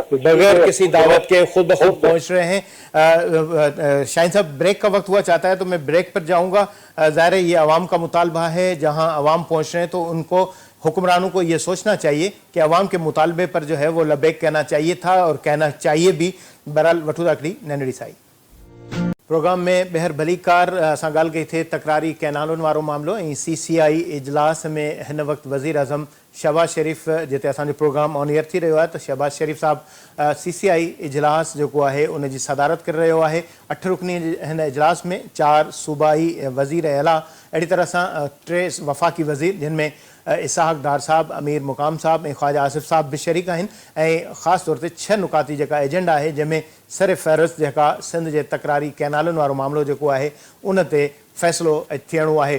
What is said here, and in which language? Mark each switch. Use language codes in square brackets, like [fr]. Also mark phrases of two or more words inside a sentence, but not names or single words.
[ur] بغیر کسی دعوت کے خود بخود پہنچ رہے ہیں۔ شاہین صاحب بریک کا وقت ہوا چاہتا ہے تو میں بریک پر جاؤں گا۔ ظاہر ہے یہ عوام کا مطالبہ ہے، جہاں عوام پہنچ رہے ہیں تو ان کو حکمرانوں کو یہ سوچنا چاہیے کہ عوام کے مطالبے پر جو ہے وہ لبیک کہنا چاہیے تھا اور کہنا چاہیے بھی۔ [sd] بہرحال وٹو داکڑی نینڈی سائی प्रोग्राम में ॿीहर भलीकार असां ॻाल्हि कई थिए तकरारी कैनालुनि वारो मामिलो ऐं CCI इजलास में हिन वक़्तु वज़ीर अज़म शहबाज शरीफ़ जिते असांजो प्रोग्राम [en] on air [sd] थी रहियो आहे त शहबाज शरीफ़ साहब CCI इजलास जेको आहे उनजी सदारत करे रहियो आहे 8 रुकनी हिन इजलास में 4 सूबाई वज़ीर अला अहिड़ी तरह सां 3 वफ़ाक़ी वज़ीर जिन में इसहाक डार साहब अमीर मुकाम साहब ऐं ख्वाजा आसिफ साहब भी शरीक आहिनि ऐं ख़ासि तौर ते 6 नुकाती जेका एजेंडा आहे जंहिंमें सर फ़हरिस्त जेका सिंध जे तकरारी कैनालुनि वारो मामिलो जेको आहे उन ते फ़ैसिलो थियणो आहे।